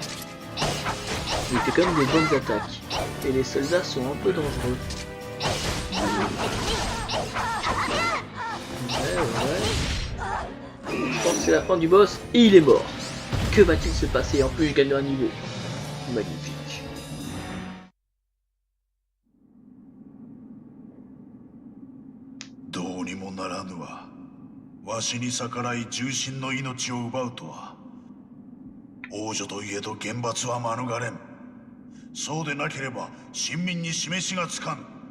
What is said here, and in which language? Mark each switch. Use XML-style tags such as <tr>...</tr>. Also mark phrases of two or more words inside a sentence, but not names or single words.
<fr>Il fait quand même des bonnes attaques. Et les soldats sont un peu dangereux. Ouais. Je pense que c'est la fin du boss et il est mort. Que va-t-il se passer? En plus je gagne un niveau. Magnifique.</fr> <ja>わしに逆らい重臣の命を奪うとは王女といえど厳罰は免れん。そうでなければ臣民に示しがつかん。</ja>